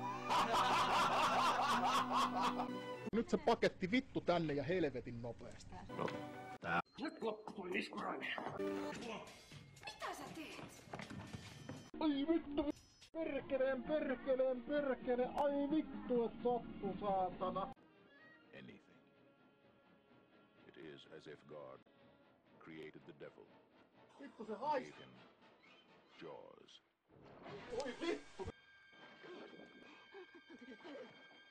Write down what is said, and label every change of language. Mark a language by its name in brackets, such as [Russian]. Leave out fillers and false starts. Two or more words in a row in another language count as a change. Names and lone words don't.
[Finnish] Nyt se paketti vittu tänne ja helvetin nopeasti. No, tää. Nyt loppu tuli iskurainen. Mitä sä teet? Ai vittu, perkele, ai vittu, et sattu saatana. [English] Anything. It is as if God created the devil, [Finnish] Vittu se [English] gave [Finnish] haisee. [English] him jaws. [Finnish] Oi vittu.